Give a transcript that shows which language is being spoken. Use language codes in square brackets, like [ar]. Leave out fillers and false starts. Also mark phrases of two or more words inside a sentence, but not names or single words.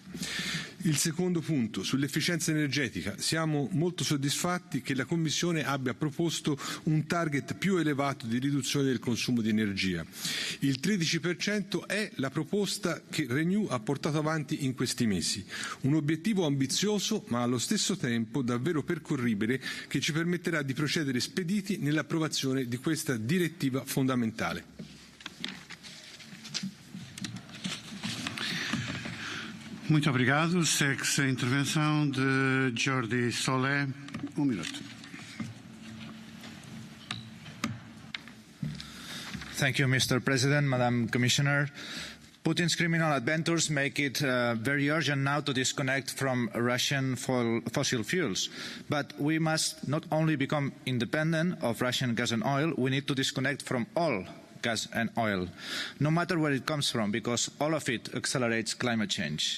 [it] Il secondo punto, sull'efficienza energetica, siamo molto soddisfatti che la Commissione abbia proposto un target più elevato di riduzione del consumo di energia. Il 13% è la proposta che Renew ha portato avanti in questi mesi. Un obiettivo ambizioso ma allo stesso tempo davvero percorribile che ci permetterà di procedere spediti nell'approvazione di questa direttiva fondamentale. [pt] Muito obrigado. Segue-se a intervenção de Jordi Solé. Minuto. [en] Thank you, Mr. President, Madam Commissioner. Putin's criminal adventures make it very urgent now to disconnect from Russian fossil fuels. But we must not only become independent of Russian gas and oil, we need to disconnect from all gas and oil, no matter where it comes from, because all of it accelerates climate change.